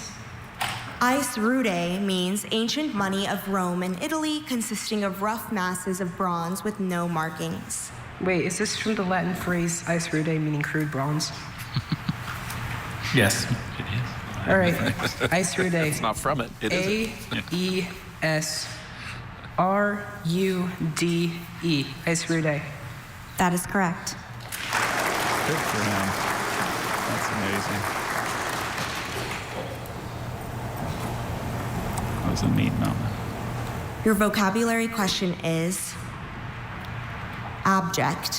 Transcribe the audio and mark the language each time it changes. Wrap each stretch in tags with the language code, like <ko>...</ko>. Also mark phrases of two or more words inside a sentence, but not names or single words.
<la>Ice rude</la> <en>means ancient money of Rome and Italy consisting of rough masses of bronze with no markings. Wait, is this from the Latin phrase</en> <la>ice rude,</la> <en>meaning crude bronze? Yes, it is. All right,</en> <la>ice rude.</la> <en>It's not from it. It isn't. A-E-S-R-U-D-E.</en> <la>Ice rude.</la> <en>That is correct. Good for him. That's amazing. That was a neat moment. Your vocabulary question is abject.</en>